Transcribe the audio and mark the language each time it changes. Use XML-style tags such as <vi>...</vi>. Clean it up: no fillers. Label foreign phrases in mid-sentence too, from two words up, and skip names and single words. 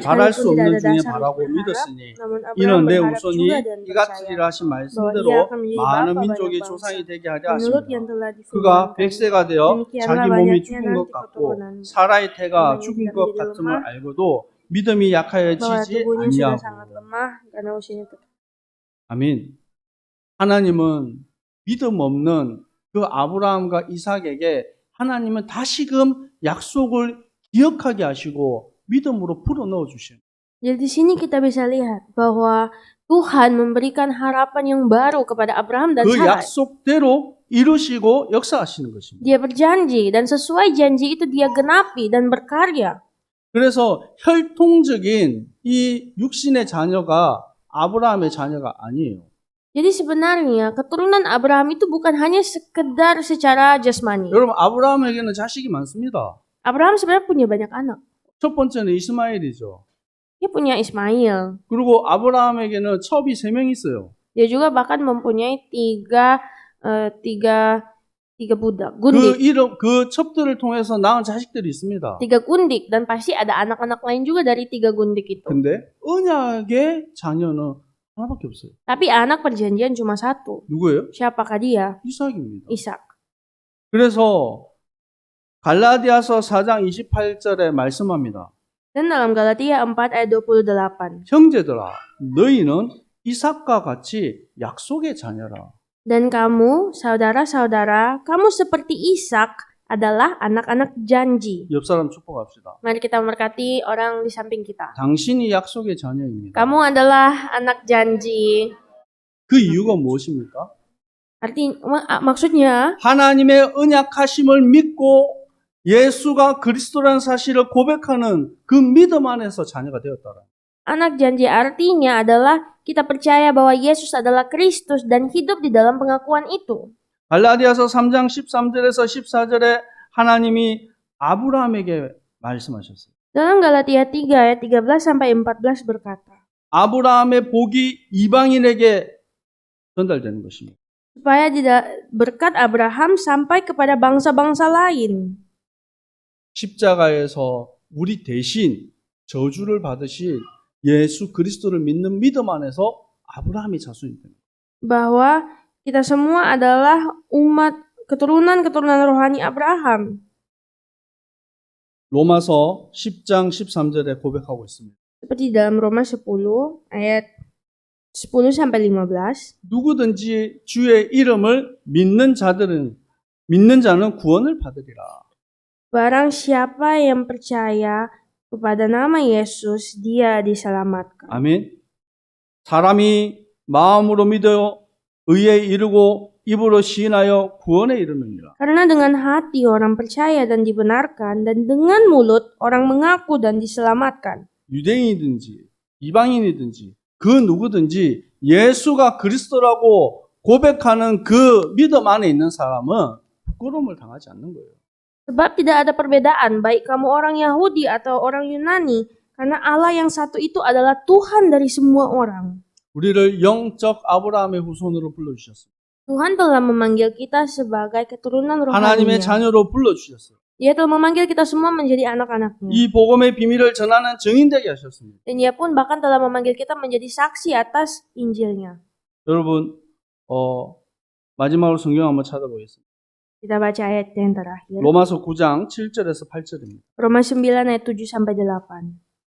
<ko>바랄 수</ko> <id>sekalipun tidak</id> <ko>없는</ko> <id>ada</id> <ko>중에</ko> <id>dasar</id> <ko>바라고</ko> <id>untuk berharap,</id> <ko>믿었으니</ko> <id>namun Abraham</id> <ko>이는 내</ko> <id>berharap</id> <ko>우선이</ko> <id>juga dan</id> <ko>이같으리라 하신</ko> <id>bahwa</id> <ko>말씀대로</ko> <id>ia akan menjadi</id> <ko>많은</ko> <id>bapa</id> <ko>민족의</ko> <id>banyak</id> <ko>조상이</ko> <id>bangsa.</id> <ko>되게 하려</ko> <id>Menurut yang</id> <ko>하십니다.</ko> <id>telah</id> <ko>그가</ko> <id>difirmankan,</id> <ko>100세가 되어</ko> <id>demikianlah</id> <ko>자기 몸이</ko> <id>banyaknya</id> <ko>죽은 것</ko> <id>nanti</id> <ko>같고</ko> <id>keturunanmu.</id> <ko>사라의 태가</ko> <id>Namanya</id> <ko>죽은</ko> <id>tidak</id> <ko>것</ko> <id>menjadi</id> <ko>같음을</ko> <id>lemah,</id> <ko>알고도 믿음이</ko> <id>bahwa</id> <ko>약하여지지</ko> <id>tubuhnya sudah sangat</id> <ko>아니하고.</ko> <id>lemah karena usianya tetap.</id> <ko>아멘. 하나님은 믿음 없는 그 아브라함과 이삭에게 하나님은 다시금 약속을 기억하게 하시고 믿음으로 불어넣어 주시는.</ko> <id>Jadi di sini kita bisa lihat bahwa Tuhan memberikan harapan yang baru kepada Abraham dan</id> <ko>그</ko> <id>Sarai.</id> <ko>약속대로 이루시고 역사하시는 것입니다.</ko> <id>Dia berjanji dan sesuai janji itu dia genapi dan berkarya.</id> <ko>그래서 혈통적인 이 육신의 자녀가 아브라함의 자녀가 아니에요.</ko> <id>Jadi sebenarnya keturunan Abraham itu bukan hanya sekedar secara jasmani.</id> <ko>여러분 아브라함에게는 자식이 많습니다.</ko> <id>Abraham sebenarnya punya banyak anak.</id> <ko>첫 번째는 이스마엘이죠.</ko> <id>Dia punya Ismail.</id> <ko>그리고 아브라함에게는 첩이 3명 있어요.</ko> <id>Dia juga bahkan mempunyai tiga budak,</id> <ko>그</ko> <id>gundik.</id> <ko>그 첩들을 통해서 낳은 자식들이 있습니다.</ko> <id>3 gundik dan pasti ada anak-anak lain juga dari 3 gundik itu.</id> <ko>근데 언약의 자녀는 하나밖에 없어요.</ko> <id>Tapi anak perjanjian cuma 1.</id> <ko>누구예요?</ko> <id>Siapakah dia?</id> <ko>이삭입니다.</ko> <id>Ishak.</id> <ko>그래서 갈라디아서 4장 28절에 말씀합니다.</ko> <id>Dan dalam Galatia 4 ayat 28.</id> <ko>형제들아 너희는 이삭과 같이 약속의 자녀라.</ko> <id>Dan kamu, saudara-saudara, kamu seperti Ishak adalah anak-anak janji.</id> <ko>옆 사람 축복합시다.</ko> <id>Mari kita memberkati orang di samping kita.</id> <ko>당신이 약속의 자녀입니다.</ko> <id>Kamu adalah anak janji.</id> <ko>그 이유가 무엇입니까?</ko> <id>Maksudnya,</id> <ko>하나님의 언약하심을 믿고 예수가 그리스도라는 사실을 고백하는 그 믿음 안에서 자녀가 되었다라.</ko> <id>anak janji artinya adalah kita percaya bahwa Yesus adalah Kristus dan hidup di dalam pengakuan itu.</id> <ko>갈라디아서 3장 13절에서 14절에 하나님이 아브라함에게 말씀하셨어요.</ko> <id>Dalam Galatia 3 ayat 13-14 berkata,</id> <ko>아브라함의 복이 이방인에게 전달되는 것입니다.</ko> <id>supaya berkat Abraham sampai kepada bangsa-bangsa lain.</id> <ko>십자가에서 우리 대신 저주를 받으신 예수 그리스도를 믿는 믿음 안에서 아브라함이 자손이 됩니다.</ko> <id>Bahwa kita semua adalah umat keturunan rohani Abraham.</id> <ko>로마서 10장 13절에 고백하고 있습니다.</ko> <id>Seperti dalam Roma 10 ayat 10-15.</id> <ko>누구든지 주의 이름을 믿는 자는 구원을 받으리라.</ko> <id>Barang siapa yang percaya kepada nama Yesus, dia diselamatkan.</id> <ko>아멘. 사람이 마음으로 믿어 의에 이르고 입으로 시인하여 구원에 이르느니라.</ko> <id>Karena dengan hati orang percaya dan dibenarkan, dan dengan mulut orang mengaku dan diselamatkan.</id> <ko>유대인이든지 이방인이든지 그 누구든지 예수가 그리스도라고 고백하는 그 믿음 안에 있는 사람은 부끄러움을 당하지 않는 거예요.</ko> <id>Sebab tidak ada perbedaan baik kamu orang Yahudi atau orang Yunani, karena Allah yang satu itu adalah Tuhan dari semua orang.</id> <ko>우리를 영적 아브라함의 후손으로 불러주셨어요.</ko> <id>Tuhan telah memanggil kita sebagai keturunan</id> <ko>하나님의</ko> <id>rohaninya.</id> <ko>자녀로 불러주셨어요.</ko> <id>Dia telah memanggil kita semua menjadi anak-anaknya.</id> <ko>이 복음의 비밀을 전하는 증인되게 하셨습니다.</ko> <id>Dan dia pun bahkan telah memanggil kita menjadi saksi atas Injilnya.</id> <ko>여러분, 마지막으로 성경 한번 찾아보겠습니다.</ko> <id>Kita baca ayat yang terakhir.</id> <ko>로마서 9장 7절에서 8절입니다.</ko> <id>Roma 9 ayat 7-8.</id>